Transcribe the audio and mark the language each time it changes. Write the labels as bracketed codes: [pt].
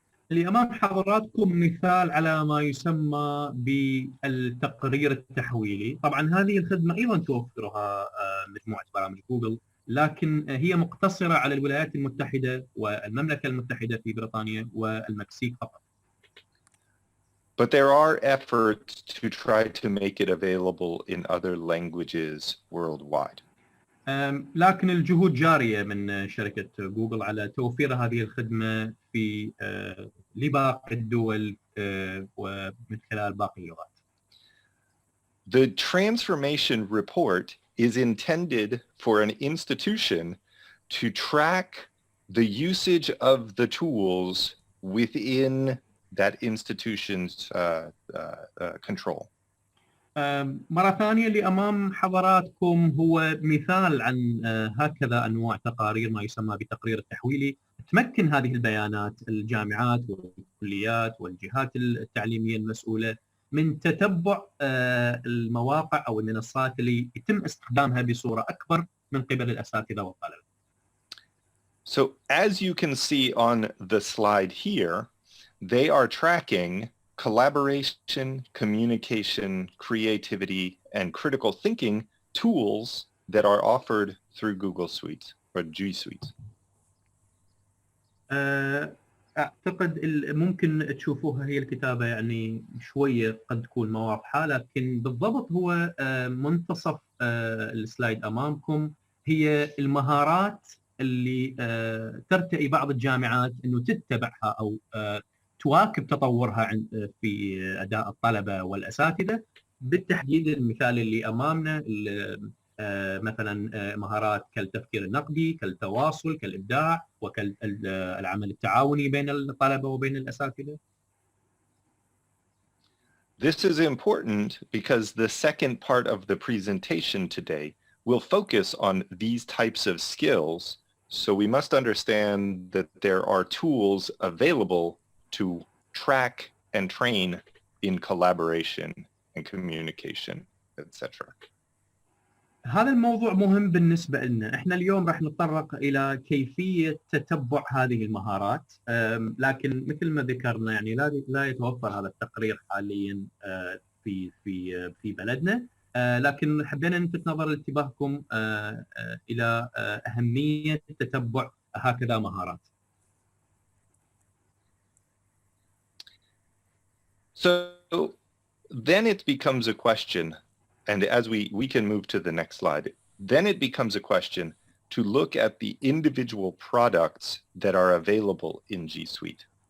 [ar] اللي أمام حضراتكم مثال على ما يسمى بالتقرير التحويلي. طبعا هذه الخدمة أيضا توفرها مجموعة برامج جوجل، لكن هي مقتصرة على الولايات المتحدة والمملكة المتحدة في بريطانيا والمكسيك فقط. [en] But there are efforts to try to make it available in other languages worldwide. [ar] لكن الجهود جارية من شركة جوجل على توفير هذه الخدمة في لباقي الدول ومن خلال باقي اللغات. [en] The transformation report is intended for an institution to track the usage of the tools within that institution's control. [ar] مرة ثانية اللي أمام حضراتكم هو مثال عن هكذا أنواع تقارير ما يسمى بالتقرير التحويلي. تمكن هذه البيانات الجامعات والكليات والجهات التعليمية المسؤولة من تتبع المواقع أو المنصات اللي يتم استخدامها بصورة أكبر من قبل الأساتذة والطلبة. [en] So as you can see on the slide here, they are tracking collaboration, communication, creativity, and critical thinking tools that are offered through Google Suites or G Suites. [ar] أعتقد ممكن تشوفوها هي الكتابة يعني شوية قد تكون ما واضحة، لكن بالضبط هو منتصف السلايد أمامكم هي المهارات اللي ترتقي بعض الجامعات إنه تتبعها أو تواكب تطورها في أداء الطلبة والأساتذة. بالتحديد المثال اللي أمامنا مثلا مهارات كالتفكير النقدي، كالتواصل، كالإبداع، وكالعمل التعاوني بين الطلبة وبين الأساتذة. [en] This is important because the second part of the presentation today will focus on these types of skills. So we must understand that there are tools available to track and train in collaboration and communication, etc. [ar] هذا الموضوع مهم بالنسبة لنا. احنا اليوم راح نتطرق إلى كيفية تتبع هذه المهارات، لكن مثل ما ذكرنا يعني لا يتوفر هذا التقرير حاليا في بلدنا، لكن حبينا نلفت نظر انتباهكم إلى أهمية تتبع هكذا مهارات. [en] So then it becomes a question, and as we can move to the next slide, then it becomes a question to look at the individual products that are available in G Suite.